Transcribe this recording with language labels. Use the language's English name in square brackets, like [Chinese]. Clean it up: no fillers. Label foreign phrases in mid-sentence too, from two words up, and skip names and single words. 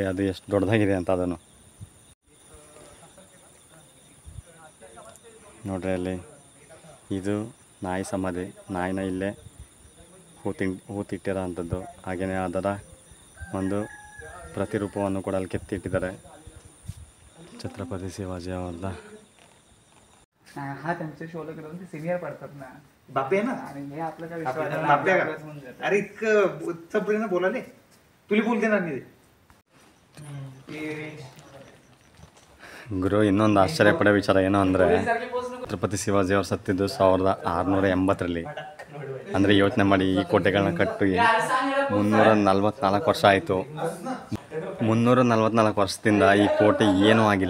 [Kannada] ಅದು ಎಷ್ಟು ದೊಡ್ಡದಾಗಿದೆ ಅಂತ. ಅದನ್ನು ನೋಡ್ರಿ, ಅಲ್ಲಿ ಇದು ನಾಯಿ ಸಮಾಧಿ. ನಾಯಿನ ಇಲ್ಲೇ ಹೂತಿಟ್ಟಿರೋ ಅಂಥದ್ದು. ಹಾಗೆಯೇ ಅದರ ಒಂದು ಪ್ರತಿರೂಪವನ್ನು ಕೂಡ ಅಲ್ಲಿ ಕೆತ್ತಿಟ್ಟಿದ್ದಾರೆ छत्रपती शिवाजी आवडला. [Marathi] हा त्यांच्या शोला गेलो ते सिनियर पडतात ना, बापे ना. आणि हे आपलं काय बाप्या का? अरे इतकं चपडीनं बोलाले. तुला बोलते ना मी [Kannada] ಗುರು ಇನ್ನೊಂದು ಆಶ್ಚರ್ಯಪಡೋ ವಿಚಾರ ಏನು ಅಂದರೆ ಛತ್ರಪತಿ ಶಿವಾಜಿ ಅವರು ಸತ್ತಿದ್ದು 1680ರಲ್ಲಿ. ಅಂದರೆ ಯೋಚನೆ ಮಾಡಿ, ಈ ಕೋಟೆಗಳನ್ನ ಕಟ್ಟಿ 344 ವರ್ಷ ಆಯಿತು. 344 ವರ್ಷದಿಂದ ಈ ಕೋಟೆ ಏನೂ ಆಗಿಲ್ಲ.